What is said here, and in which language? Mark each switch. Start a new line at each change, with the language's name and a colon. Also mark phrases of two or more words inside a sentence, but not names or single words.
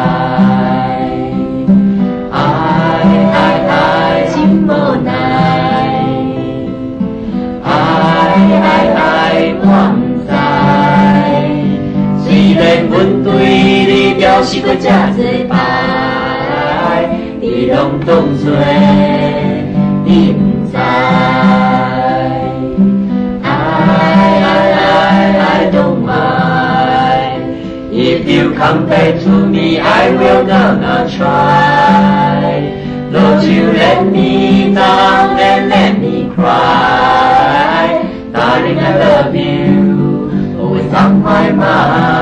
Min Nan Chinese: 爱真无奈，爱我毋知。虽然阮对你表示过这多摆，你拢当作你毋知。
English: I don't mind if you come back to me. I will gonna try. Lord, you let me down and let me cry. Darling, I love you, always on my mind.